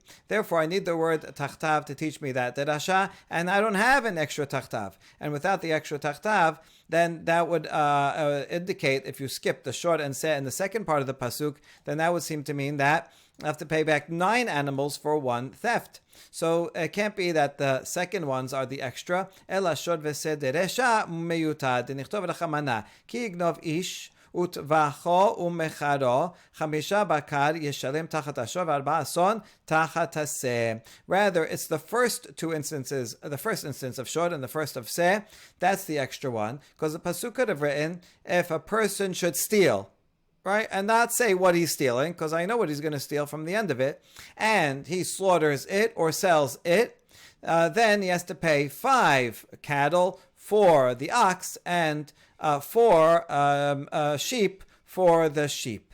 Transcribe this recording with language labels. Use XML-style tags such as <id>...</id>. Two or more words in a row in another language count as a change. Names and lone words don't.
<en>Therefore, I need the word tachtav to teach me that derasha, and I don't have an extra tachtav. And without the extra tachtav, then that would indicate, if you skip the short and seh in the second part of the pasuk, then that would seem to mean that I have to pay back 9 animals for 1 theft. So it can't be that the second ones are the extra.</en> <arc>אלא שוד ושה דרישא מיותר. דניכתוב רחמנא.</arc> <he>כי יגנב איש וטבחו ומכרו. חמשה בקר ישלם תחת השור וארבע צאן תחת השה.</he> <en>Rather, it's the first 2 instances, the first instance of shod and the first of seh. That's the extra one. Because the pasuk could have written, if a person should steal, right, and not say what he's stealing, because I know what he's going to steal from the end of it, and he slaughters it or sells it, then he has to pay 5 cattle for the ox and 4 sheep for the sheep.</en>